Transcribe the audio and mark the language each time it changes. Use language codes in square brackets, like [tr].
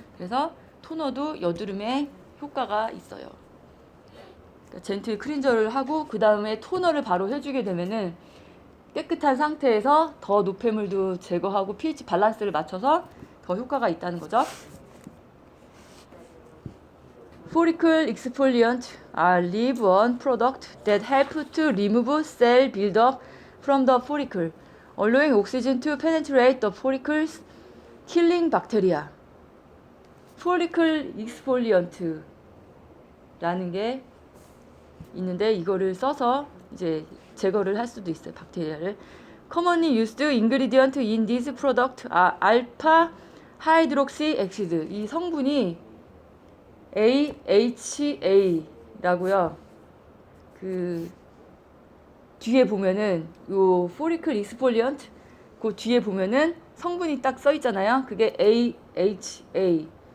[ko] 그래서 토너도 여드름에 효과가 있어요. 그러니까 젠틀 클린저를 하고 그 다음에 토너를 바로 해주게 되면은 깨끗한 상태에서 더 노폐물도 제거하고 pH 밸런스를 맞춰서 더 효과가 있다는 거죠. [en] Follicle exfoliant are leave-on products that help to remove cell buildup from the follicle, allowing oxygen to penetrate the follicles, killing bacteria. [ko] Follicle exfoliant라는 게 있는데 이거를 써서 이제 제거를 할 수도 있어요, 박테리아를. [en] Commonly used ingredient in this product are alpha hydroxy acid. [ko] 이 성분이 AHA라고요. 그 뒤에 보면은 요 follicle exfoliant 그 뒤에 보면은 성분이 딱 써 있잖아요. 그게 AHA.